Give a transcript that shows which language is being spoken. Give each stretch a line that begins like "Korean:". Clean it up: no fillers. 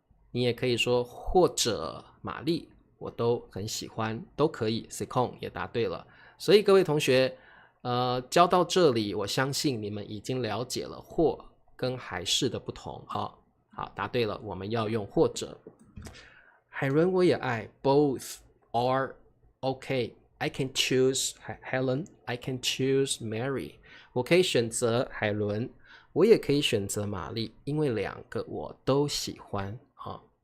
Chinese: 你也可以说或者玛丽我都很喜欢，都可以。 Secon 也答对了。所以各位同学，教到这里，我相信你们已经了解了或跟还是的不同。好，答对了，我们要用或者。海伦我也爱
English: ，both are okay。I can choose Helen, I can choose Mary。
Chinese: 我可以选择海伦，我也可以选择玛丽，因为两个我都喜欢啊。